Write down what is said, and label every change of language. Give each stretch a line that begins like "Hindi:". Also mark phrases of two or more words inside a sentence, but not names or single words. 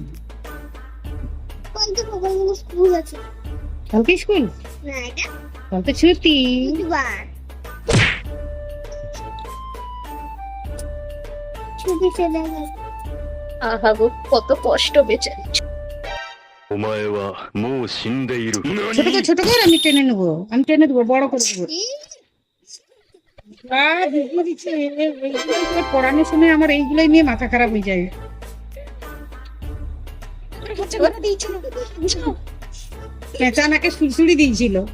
Bangla: কিন্তু সকালবেলা স্কুল আছে কালকে স্কুল, না এটা কাল তো ছুটি। বুধবার ছুটি চলে গেছে আহা গো, কত কষ্ট বেঁচে।
Japanese: お前はもう死んでいる。
Bangla: ছোট করে আমি টেনে নেবো, আমি টেনে দেবো, বড় করে দেবো। ভিডিও দিচ্ছে, এইগুলো করে পড়ানোর সময় আমার এইগুলোই নিয়ে মাথা খারাপ হয়ে যায়। পেঁচা নাকে সুড়সুড়ি দিয়েছিল।